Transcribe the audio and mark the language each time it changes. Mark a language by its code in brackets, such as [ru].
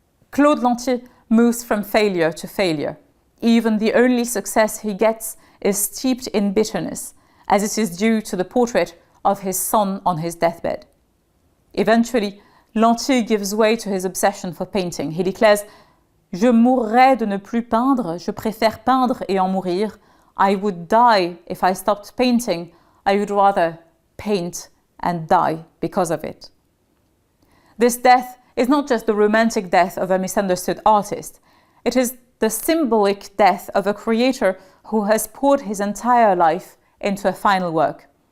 [en] Claude Lantier moves from failure to failure. Even the only success he gets is steeped in bitterness, as it is due to the portrait of his son on his deathbed. Eventually, Lantier gives way to his obsession for painting. He declares, [fr] Je mourrais de ne plus peindre, je préfère peindre et en mourir. [en] I would die if I stopped painting. I would rather paint and die because of it. This death is not just the romantic death of a misunderstood artist. It is the symbolic death of a creator who has poured his entire life into a final work.